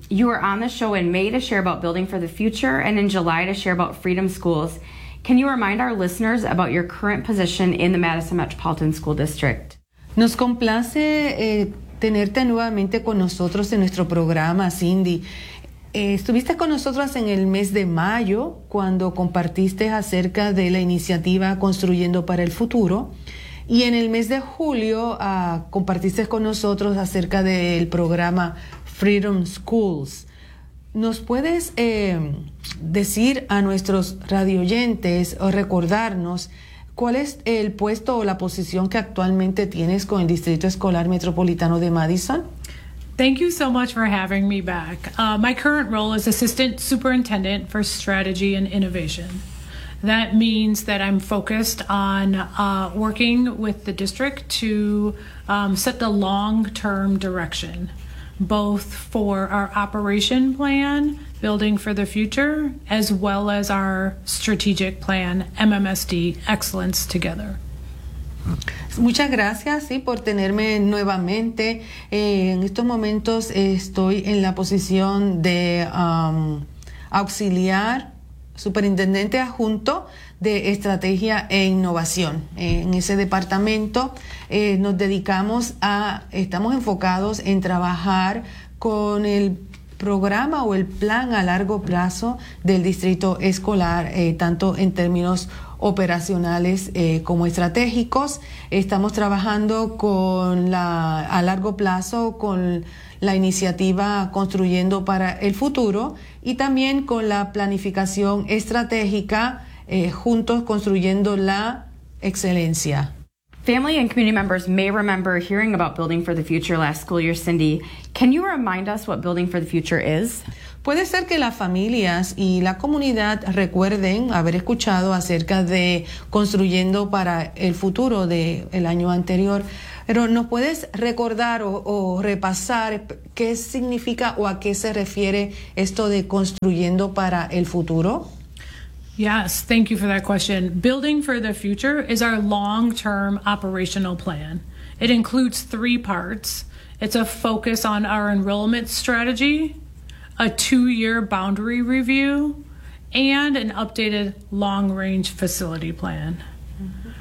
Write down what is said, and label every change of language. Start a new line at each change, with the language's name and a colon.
English: You were on the show in May to share about building for the future and in July to share about Freedom Schools. Can you remind our listeners about your current position in the Madison Metropolitan School District?
Spanish: Nos complace tenerte nuevamente con nosotros en nuestro programa, Cindy. Estuviste con nosotros en el mes de mayo cuando compartiste acerca de la iniciativa Construyendo para el Futuro. Y en el mes de julio compartiste con nosotros acerca del programa Freedom Schools. ¿Nos puedes decir a nuestros radioyentes o recordarnos cuál es el puesto o la posición que actualmente tienes con el Distrito Escolar Metropolitano de Madison?
English: Thank you so much for having me back. My current role is Assistant Superintendent for Strategy and Innovation. That means that I'm focused on working with the district to set the long-term direction, both for our operation plan, building for the future, as well as our strategic plan, MMSD Excellence Together.
Spanish: Muchas gracias, sí, por tenerme nuevamente. En estos momentos estoy en la posición de auxiliar superintendente adjunto de estrategia e innovación. En ese departamento nos dedicamos a, estamos enfocados en trabajar con el programa o el plan a largo plazo del distrito escolar, tanto en términos operacionales como estratégicos. Estamos trabajando con a largo plazo con la iniciativa Construyendo para el Futuro y también con la planificación estratégica Juntos Construyendo la Excelencia.
English: Family and community members may remember hearing about Building for the Future last school year, Cindy. Can you remind us what Building for the Future is?
Spanish: Puede ser que las familias y la comunidad recuerden haber escuchado acerca de Construyendo para el Futuro del año anterior. Pero ¿nos puedes recordar o repasar qué significa o a qué se refiere esto de Construyendo para el Futuro?
English: Yes, thank you for that question. Building for the Future is our long-term operational plan. It includes three parts. It's a focus on our enrollment strategy, a two-year boundary review, and an updated long-range facility plan. Mm-hmm.